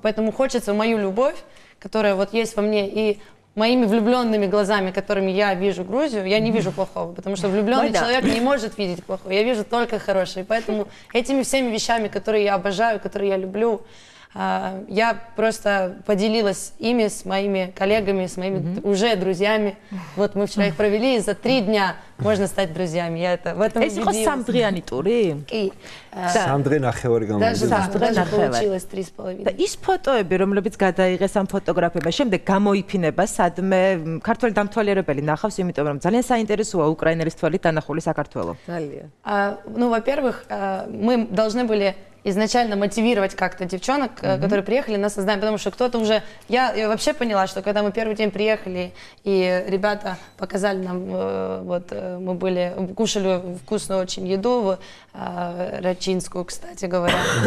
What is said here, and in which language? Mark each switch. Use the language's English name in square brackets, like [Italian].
[Russian] Поэтому хочется мою любовь, которая вот есть во мне, и моими влюбленными глазами, которыми я вижу Грузию, я не вижу плохого, потому что влюбленный человек не может видеть плохого, я вижу только хорошее. Поэтому этими всеми вещами, которые я обожаю, которые я люблю, я просто поделилась ими с моими коллегами, с моими уже друзьями. Вот мы вчера их провели, и за 3 дня можно стать друзьями. Я в этом убедилась. Это [Georgian] სამდღიანი ტური? კი. სამდღე ნახევარი გამოვიდა. [Russian] Даже получилось 3,5. [Georgian] და ის ფოტოები, რომლებიც გადაიღეს ამ ფოტოგრაფებმა, შემდეგ გამოიფინება სადმე ქართველი დამთვალიერებელი ნახავს, იმიტომ რომ ძალიან საინტერესოა უკრაინელის თვალით დანახული საქართველო. Ძალიან. [Russian] Ну, во-первых, мы должны были изначально мотивировать как-то девчонок, которые приехали на создание, потому что кто-то уже... Я вообще поняла, что когда мы первый день приехали, и ребята показали нам, вот мы кушали вкусную очень еду, рачинскую, кстати говоря.